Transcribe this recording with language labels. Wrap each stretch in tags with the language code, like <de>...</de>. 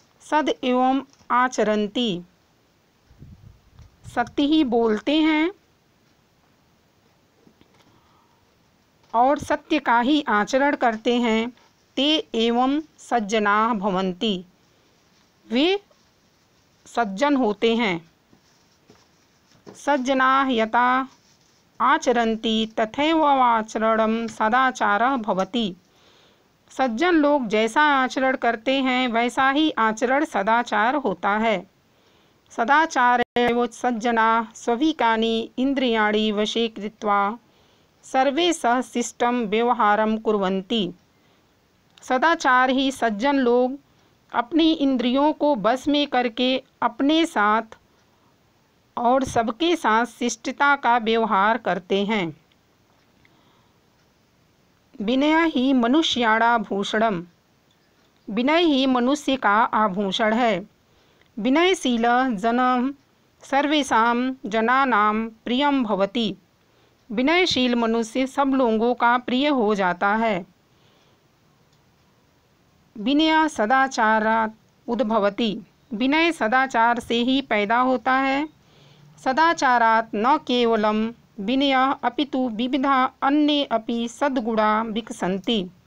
<sa>सद एवं आचरन्ति,</sa> <hi>सत्य ही बोलते हैं और सत्य का ही आचरण करते हैं।</hi> <sa>ते एवं सज्जना भवन्ति,</sa> <hi>वे सज्जन होते हैं।</hi> <sa>सज्जना यथा आचरन्ति तथैव आचरणं सदाचारः भवति।</sa> <hi>सज्जन लोग जैसा आचरण करते हैं वैसा ही आचरण सदाचार होता है।</hi> <sa>सदाचारेव सज्जनाः स्वविकानि इन्द्रियाणि वशे कृत्वा सर्वे सह शिष्टं व्यवहारं कुर्वन्ति।</sa> <hi>सदाचार ही सज्जन लोग अपनी इंद्रियों को बस में करके अपने साथ और सबके साथ शिष्टता का व्यवहार करते हैं।</hi> <sa>विनय ही मनुष्याणाभूषणम्,</sa> <hi>विनय ही मनुष्य का आभूषण है।</hi> <sa>विनयशील जनः सर्वेषां जनानां प्रियं भवति।</sa> <hi>विनयशील मनुष्य सब लोगों का प्रिय हो जाता है।</hi> <sa>विनय सदाचारात् उद्भवति,</sa> <hi>विनय सदाचार से ही पैदा होता है।</hi> <sa>सदाचारात् न केवलं विनय अपितु विविधा अन्ये अपि सद्गुणा विकसन्ति।</sa>